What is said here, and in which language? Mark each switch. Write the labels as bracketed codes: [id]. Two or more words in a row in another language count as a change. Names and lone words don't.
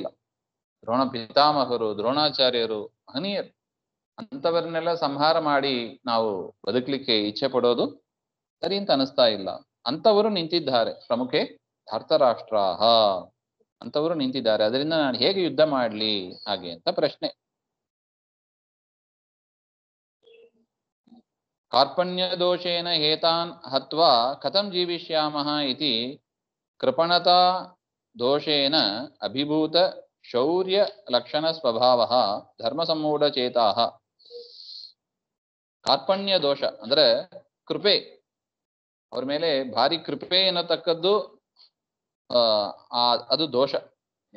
[kn] ದ್ರೋಣ ಪಿತಾಮಹರು, ದ್ರೋಣಾಚಾರ್ಯರು ಮಹನೀಯರು, ಅಂಥವರನ್ನೆಲ್ಲ ಸಂಹಾರ ಮಾಡಿ ನಾವು ಬದುಕಲಿಕ್ಕೆ ಇಚ್ಛೆ ಪಡೋದು ಸರಿ ಅಂತ ಅನಿಸ್ತಾ ಇಲ್ಲ. ಅಂಥವರು ನಿಂತಿದ್ದಾರೆ, [sa] ಪ್ರಮುಖೇ ಧಾರ್ತರಾಷ್ಟ್ರಾಹ, [kn] ಅಂಥವರು ನಿಂತಿದ್ದಾರೆ. ಅದರಿಂದ ನಾನು ಹೇಗೆ ಯುದ್ಧ ಮಾಡ್ಲಿ ಹಾಗೆ ಅಂತ ಪ್ರಶ್ನೆ. [sa] ಕಾರ್ಪಣ್ಯ ದೋಷೇನ ಹೇತಾನ್ ಹತ್ವಾ ಕಥಂ ಜೀವಿಷ್ಯಾಮಃ ಇತಿ ಕೃಪಣತಾ ದೋಷೇನ ಅಭಿಭೂತ ಶೌರ್ಯ ಲಕ್ಷಣ ಸ್ವಭಾವಃ ಧರ್ಮ ಸಮ್ಮೂಢ ಚೇತಾಃ. ಕಾರ್ಪಣ್ಯ ದೋಷ [kn] ಅಂದ್ರೆ ಕೃಪೆ, ಅವ್ರ ಮೇಲೆ ಭಾರಿ ಕೃಪೆ ಅನ್ನತಕ್ಕದ್ದು ಅದು ದೋಷ.